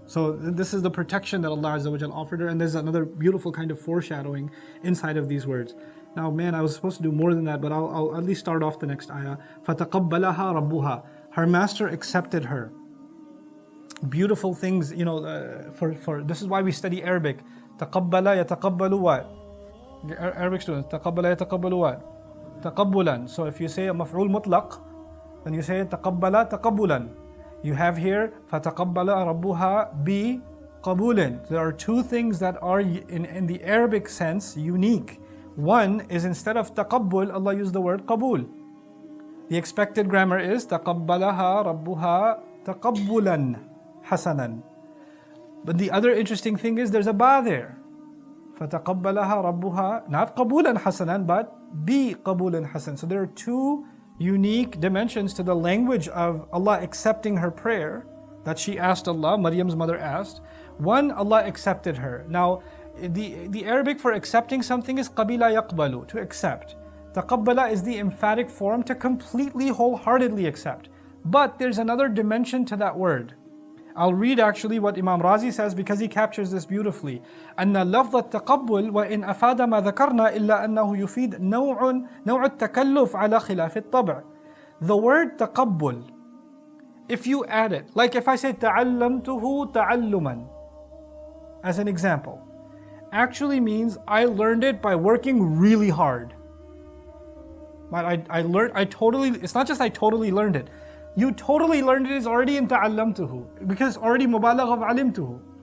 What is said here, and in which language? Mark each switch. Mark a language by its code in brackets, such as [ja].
[en] So this is the protection that Allah Azza wa Jal offered her, and there's another beautiful kind of foreshadowing inside of these words. Now, man, I was supposed to do more than that, but I'll at least start off the next ayah. [ar] فَتَقَبَّلَهَا رَبُّهَا. [en] Her master accepted her. Beautiful things, for this is why we study Arabic. [ar] تَقَبَّلَ يَتَقَبَّلُ what? [en] Arabic students, تَقَبَّلَ يَتَقَبَّلُ what? [ar] تَقَبُّلًا. [en] So if you say a maf'ul mutlaq, then you say تَقَبَّلَ تَقَبُّلًا. [ar] You have here فَتَقَبَّلَ رَبُّهَا بِقَبُولٍ. [en] There are two things that are in the Arabic sense unique. One is, instead of taqabbul, Allah used the word qabul. The expected grammar is تَقَبَّلَهَا رَبُّهَا تَقَبُّلًا حَسَنًا. But the other interesting thing is there's a ba there. [ar] فَتَقَبَّلَهَا رَبُّهَا, not قَبُولًا حَسَنًا, but بِقَبُولٍ حَسَنًا. [en] So there are two unique dimensions to the language of Allah accepting her prayer that she asked Allah, Maryam's mother asked. One, Allah accepted her. Now, the Arabic for accepting something is qabila yaqbalu, to accept. Taqabbala is the emphatic form, to completely, wholeheartedly accept. But there's another dimension to that word. I'll read actually what Imam Razi says, because he captures this beautifully. [ar] أن لفظ التقبل وإن أفاد ما ذكرنا إلا أنه يفيد نوع التكلف على خلاف الطبع. [en] The word تقبل, if you add it, like if I say تعلمته تعلما, as an example, actually means I learned it by working really hard. It's not just I totally learned it. You totally learned it is already in ta'allamtuhu, because already mubalagh of alimtuhu.